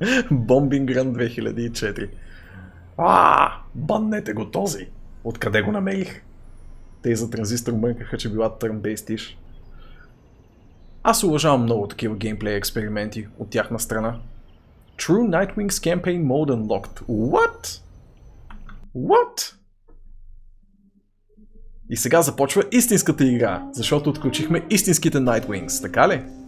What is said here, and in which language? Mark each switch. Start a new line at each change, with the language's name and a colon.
English: Bombing Run 2004.
Bulgarian: Баннете го този! Откъде го намерих? Те за транзистор мънкаха, че била
English: turn-based ish.
Bulgarian: Аз уважавам много такива геймплей експерименти от тяхна страна.
English: True Nightwings Campaign Mode Unlocked. What? What?
Bulgarian: И сега започва истинската игра, защото отключихме истинските Nightwings, така ли?